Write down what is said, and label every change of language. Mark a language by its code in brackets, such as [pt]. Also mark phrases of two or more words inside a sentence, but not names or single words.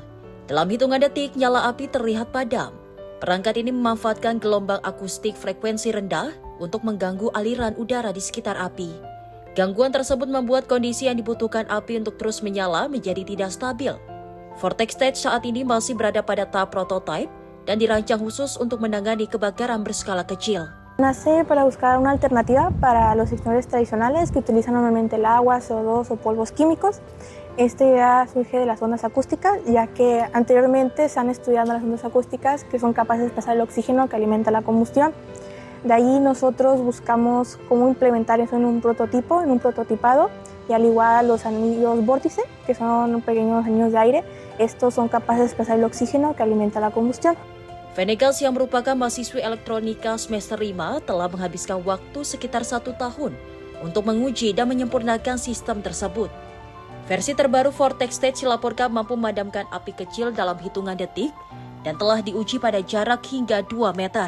[id] Dalam hitungan detik, nyala api terlihat padam. Perangkat ini memanfaatkan gelombang akustik frekuensi rendah untuk mengganggu aliran udara di sekitar api. Gangguan tersebut membuat kondisi yang dibutuhkan api untuk terus menyala menjadi tidak stabil. Vortex Tech saat ini masih berada pada tahap prototipe dan dirancang khusus untuk menangani kebakaran berskala kecil. [es] Nace para buscar una alternativa para los extintores tradicionales que utilizan normalmente el agua, CO2 o polvos químicos. Esta idea surge de las ondas acústicas, ya que anteriormente se han estudiado las ondas acústicas que son capaces de pasar el oxígeno que alimenta la combustión. De ahí nosotros buscamos cómo implementar eso en un prototipo, en un prototipado, y al igual los anillos vórtice, que son pequeños anillos de aire, estos son capaces de pasar el oxígeno que alimenta la combustión. [id] Venegas yang merupakan mahasiswi elektronika semester 5 telah menghabiskan waktu sekitar 1 tahun untuk menguji dan menyempurnakan sistem tersebut. Versi terbaru Vortex Stage dilaporkan mampu memadamkan api kecil dalam hitungan detik dan telah diuji pada jarak hingga 2 meter.